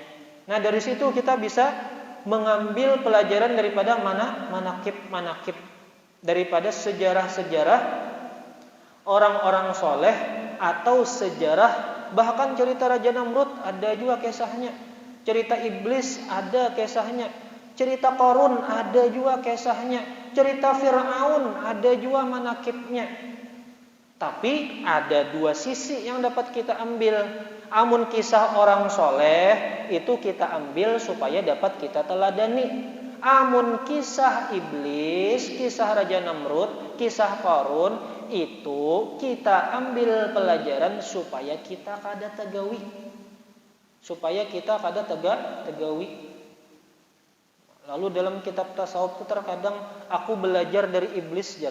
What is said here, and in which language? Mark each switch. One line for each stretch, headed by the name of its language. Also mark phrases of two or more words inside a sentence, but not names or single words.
Indonesian: Nah dari situ kita bisa mengambil pelajaran daripada manakib, daripada sejarah-sejarah orang-orang soleh, atau sejarah bahkan cerita Raja Namrud ada juga kisahnya, cerita iblis ada kisahnya, cerita Qarun ada juga kisahnya, cerita Fir'aun ada juga manakibnya. Tapi ada dua sisi yang dapat kita ambil.
Banjar: Amun kisah orang soleh itu kita ambil supaya dapat kita teladani. Amun kisah iblis, kisah Raja Namrud, kisah Qarun itu kita ambil pelajaran supaya kita kada tegawi. Lalu dalam kitab tasawuf itu terkadang aku belajar dari iblis jar.